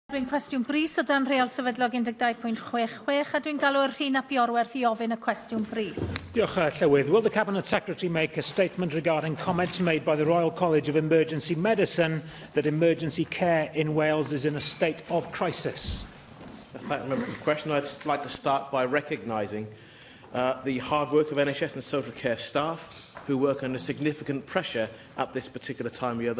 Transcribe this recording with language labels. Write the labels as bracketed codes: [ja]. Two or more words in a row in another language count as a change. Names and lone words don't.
[cy] Dwi'n cwestiwn brys o dan reol sefydlog 12.66 a dwi'n galw yr Rhyn ap Iorwerth i ofyn y cwestiwn brys. Diolch, Llywydd. [en] Will the Cabinet Secretary make a statement regarding comments made by the Royal College of Emergency Medicine that emergency care in Wales is in a state of crisis? Thank the member for the question. I'd like to start by recognising the hard work of NHS and social care staff who work under significant pressure at this particular time of year.